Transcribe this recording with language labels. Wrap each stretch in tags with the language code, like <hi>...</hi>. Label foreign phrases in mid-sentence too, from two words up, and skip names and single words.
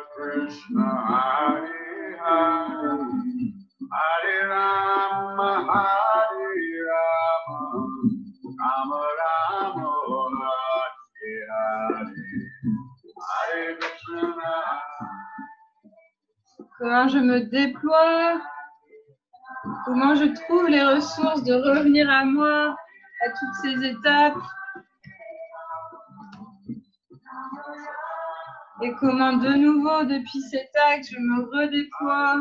<sa>Krishna, Hare Hare, Hare Rama, Hare Rama, Rama Rama, Hare Hare, Hare Krishna.</sa> <fr>Comment je me déploie, comment je trouve les ressources de revenir à moi, à toutes ces étapes. Et comment de nouveau, depuis cet acte, je me redéploie.</fr>